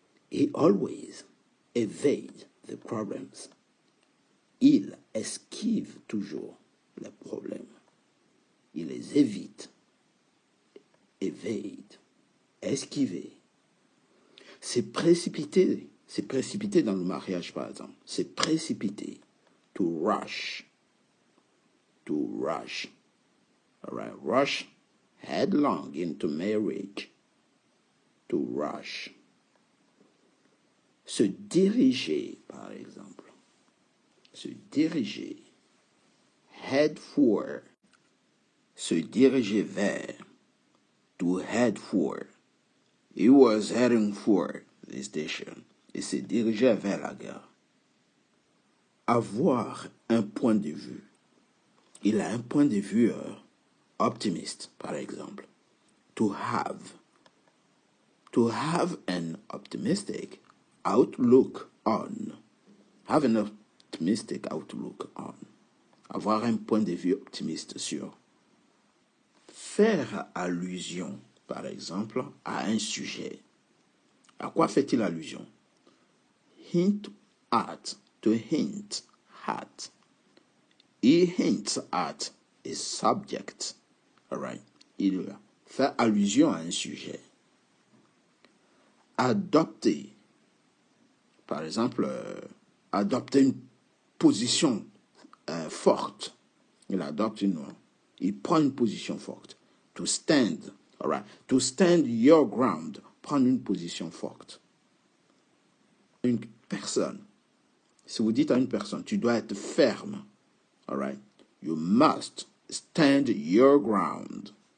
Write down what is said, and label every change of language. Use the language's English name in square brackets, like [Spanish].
[English] He always evade the problems. [French] Il esquive toujours les problèmes. Il les évite. Evade, esquiver. C'est précipité dans le mariage par exemple. C'est précipité. [English] To rush. To rush. All right, rush headlong into marriage. To rush. [French] Se diriger, par exemple. Se diriger. [English] Head for. [French] Se diriger vers. [English] To head for. He was heading for the station. [French] Il se dirigeait vers la gare. Avoir un point de vue. Il a un point de vue optimiste, par exemple. [English] To have. To have an optimistic outlook on. Have an optimistic outlook on. [French] Avoir un point de vue optimiste sur. Faire allusion, par exemple, à un sujet. À quoi fait-il allusion? [English] Hint at. To hint at. He hints at a subject. All right. [French] Il fait allusion à un sujet. Adopter. Par exemple, adopter une position forte. Il prend une position forte. [English] To stand. All right. To stand your ground. [French] Prendre une position forte. Une personne. Si vous dites à une personne, tu dois être ferme. [English] All right. You must stand your ground.